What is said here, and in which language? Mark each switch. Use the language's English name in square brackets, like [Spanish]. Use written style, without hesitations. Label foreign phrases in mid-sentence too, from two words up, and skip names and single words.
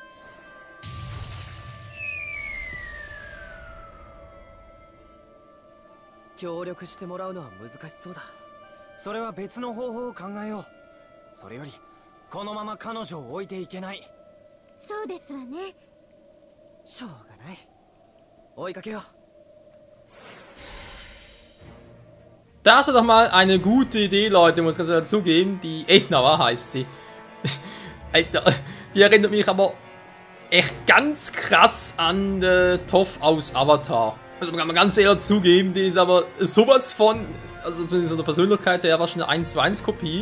[Japanese] 協力してもらうのは難しそうだ。それは別の方法を考えよう。それよりこのまま彼女を置いていけない。そうですわね。しょうがない。追いかけよう。 [German] Das war doch mal eine gute Idee, Leute, muss ich ganz ehrlich zugeben. Die Edna heißt sie. Alter, die erinnert mich aber echt ganz krass an Toph aus Avatar. Also kann man ganz ehrlich zugeben, die ist aber sowas von, also zumindest von der Persönlichkeit her, wahrscheinlich eine 1:1 Kopie.